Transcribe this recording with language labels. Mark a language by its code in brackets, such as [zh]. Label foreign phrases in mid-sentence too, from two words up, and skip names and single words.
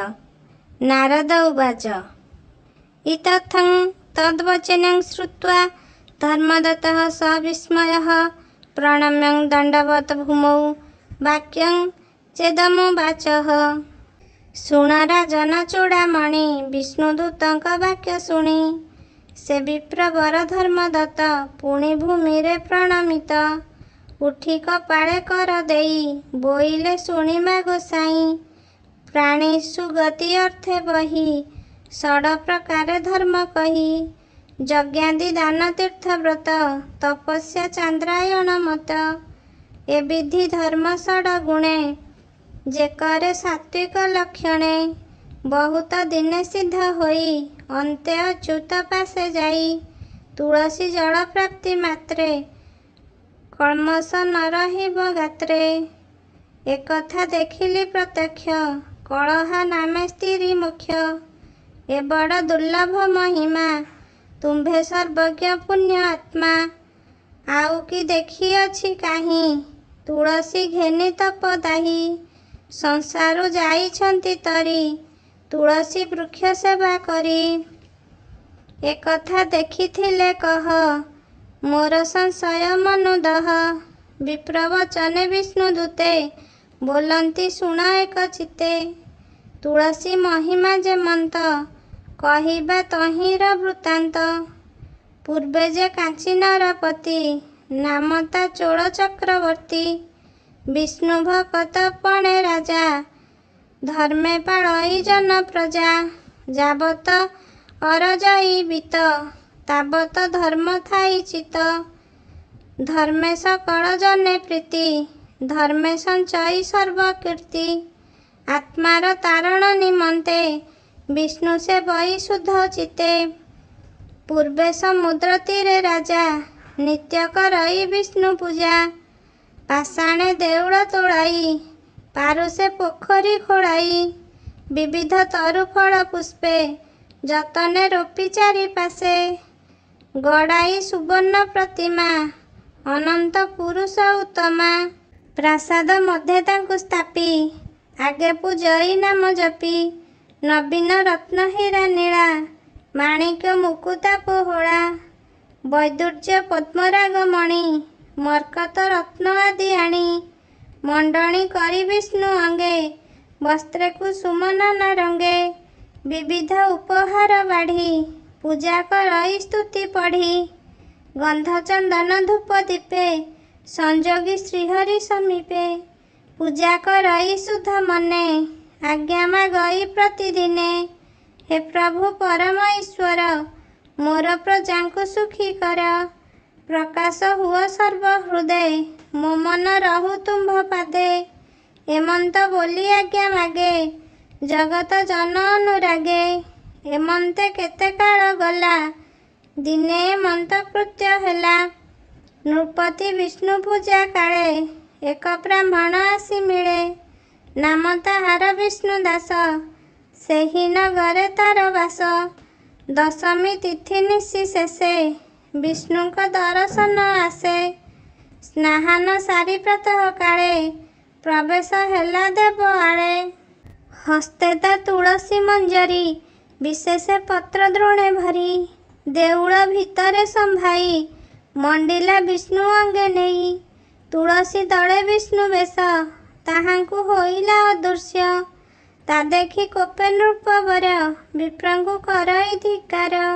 [sa] नारद उवाच इत्थं तद्वचनं श्रुत्वा धर्मदत्तः स विस्मयः प्रणम्य दण्डवत् भूमौ वाक्यं चेदमुवाचः। [or] ଶୁଣ ରାଜନ ଚୂଡ଼ାମଣି ବିଷ୍ଣୁଦୂତଙ୍କ ବାକ୍ୟ ଶୁଣି ସେ ବିପ୍ରବର ଧର୍ମଦତ୍ତ ପୁଣି ଭୂମିରେ ପ୍ରଣମିତ ଉଠି କପାଳେ କର ଦେଇ ବୋଇଲେ ଶୁଣିମା ଗୋସାଇ ପ୍ରାଣୀ ସୁଗତି ଅର୍ଥେ ବହି ଷଡ ପ୍ରକାରେ ଧର୍ମ କହି ଯଜ୍ଞାଦି ଦାନ ତୀର୍ଥ ବ୍ରତ ତପସ୍ୟା ଚାନ୍ଦ୍ରାୟଣ ମତ ଏ ବିଧି ଧର୍ମ ଷଡ ଗୁଣେ ଯେ କରେ ସାତ୍ୱିକ ଲକ୍ଷଣେ ବହୁତ ଦିନେ ସିଦ୍ଧ ହୋଇ ଅନ୍ତେ ଅଚ୍ୟୁତ ପାଶେ ଯାଇ ତୁଳସୀ ଜଳ ପ୍ରାପ୍ତି ମାତ୍ରେ କଳ୍ମଷ ନ ରହିବ ଗାତ୍ରେ। ଏକଥା ଦେଖିଲି ପ୍ରତ୍ୟକ୍ଷ କଳହା ନାମେ ସ୍ତ୍ରୀ ମୋକ୍ଷ ଏ ବଡ଼ ଦୁର୍ଲଭ ମହିମା ତୁମ୍ଭେ ସର୍ବଜ୍ଞ ପୁଣ୍ୟ ଆତ୍ମା ଆଉ କି ଦେଖି ଅଛ କାହିଁ ତୁଳସୀ ଘେନି ତପଦାହି ସଂସାରୁ ଯାଉଛନ୍ତି ତରି ତୁଳସୀ ବୃକ୍ଷ ସେବା କରି। ଏକଥା ଦେଖିଥିଲେ କହ ମୋର ସଂଶୟ ମନୁ ଦହ ବିପ୍ରବଚନେ ବିଷ୍ଣୁଦୂତେ ବୋଲନ୍ତି ଶୁଣ ଏକ ଚିତ୍ତେ ତୁଳସୀ ମହିମା ଯେମନ୍ତ କହିବା ତହିଁର ବୃତ୍ତାନ୍ତ ପୂର୍ବେ ଯେ କାଞ୍ଚୀ ନରପତି ନାମତ ଚୋଳ ଚକ୍ରବର୍ତ୍ତୀ ବିଷ୍ଣୁ ଭକ୍ତ ପଣେ ରାଜା ଧର୍ମେ ପାଳଇ ଜନ ପ୍ରଜା ଯାବତ ଅରଜଇ ବିତ୍ତ ତାବତ ଧର୍ମ ଥାଇ ଚିତ୍ତ ଧର୍ମେ ସକଳ ଜନେ ପ୍ରୀତି ଧର୍ମେ ସଞ୍ଚୟି ସର୍ବକୀର୍ତ୍ତି ଆତ୍ମାର ତାରଣ ନିମନ୍ତେ ବିଷ୍ଣୁ ସେ ବଇ ଶୁଦ୍ଧ ଚିତ୍ତେ ପୂର୍ବେ ସମୁଦ୍ର ତୀରେ ରାଜା ନିତ୍ୟ କରଇ ବିଷ୍ଣୁ ପୂଜା ପାଷାଣେ ଦେଉଳ ତୋଳାଇ ପାରୁଶେ ପୋଖରୀ ଖୋଳାଇ ବିବିଧ ତରୁ ଫଳ ପୁଷ୍ପେ ଯତନେ ରୋପି ଚାରି ପାଶେ ଗଢ଼ାଇ ସୁବର୍ଣ୍ଣ ପ୍ରତିମା ଅନନ୍ତ ପୁରୁଷ ଉତ୍ତମା ପ୍ରାସାଦ ମଧ୍ୟ ତାଙ୍କୁ ସ୍ଥାପି ଆଗେ ପୂଜଇ ନାମ ଜପି ନବୀନ ରତ୍ନ ହୀରା ନୀଳା ମାଣିକ୍ୟ ମୁକୁତା ପୋହଳା ବୈଦୁର୍ଯ୍ୟ ପଦ୍ମରାଗ ମଣି ମର୍କତ ରତ୍ନ ଆଦି ଆଣି ମଣ୍ଡଣୀ କରି ବିଷ୍ଣୁ ଅଙ୍ଗେ ବସ୍ତ୍ରେ କୁସୁମ ନାନା ରଙ୍ଗେ ବିବିଧ ଉପହାର ବଢ଼ି ପୂଜା କରଇ ସ୍ତୁତି ପଢ଼ି ଗନ୍ଧ ଚନ୍ଦନ ଧୂପ ଦୀପେ ସଂଯୋଗି ଶ୍ରୀହରି ସମୀପେ ପୂଜା କରଇ ଶୁଦ୍ଧ ମନେ ଆଜ୍ଞା ମାଗଇ ପ୍ରତିଦିନେ ହେ ପ୍ରଭୁ ପରମ ଈଶ୍ୱର ମୋର ପ୍ରଜାଙ୍କୁ ସୁଖୀ କର ପ୍ରକାଶ ହୁଅ ସର୍ବ ହୃଦୟ ମୋ ମନ ରହୁ ତୁମ୍ଭ ପାଦେ ଏମନ୍ତ ବୋଲି ଆଜ୍ଞା ମାଗେ ଜଗତ ଜନ ଅନୁରାଗେ ଏମନ୍ତେ କେତେ କାଳ ଗଲା ଦିନେ ଏମନ୍ତ କୃତ୍ୟ ହେଲା ନୃପତି ବିଷ୍ଣୁ ପୂଜା କାଳେ ଏକ ବ୍ରାହ୍ମଣ ଆସି ମିଳେ ନାମ ତାହାର ବିଷ୍ଣୁ ଦାସ ସେହି ନଗରେ ତାର ବାସ ଦଶମୀ ତିଥି ନିଶି ଶେଷେ ବିଷ୍ଣୁ କୁ ଦର୍ଶନ ଆସେ ସ୍ନାନ ସାରି ପ୍ରାତଃ କାଳେ ପ୍ରବେଶ ହେଲା ଦେବ ଆଳେ ହସ୍ତେ ତା ତୁଳସୀ ମଞ୍ଜରୀ ବିଶେଷ ପତ୍ର ଦ୍ରୋଣେ ଭରି ଦେଉଳ ଭିତରେ ସମ୍ଭାଇ ମଣ୍ଡିଲା ବିଷ୍ଣୁ ଅଙ୍ଗେ ନେଇ ତୁଳସୀ ଦଳେ ବିଷ୍ଣୁ ବେଶ ତାହାଙ୍କୁ ହୋଇଲା ଅଦୃଶ୍ୟ ତା ଦେଖି କୋପେ ନୃପବର ବିପ୍ରଙ୍କୁ କରଇ ଧିକ୍କାର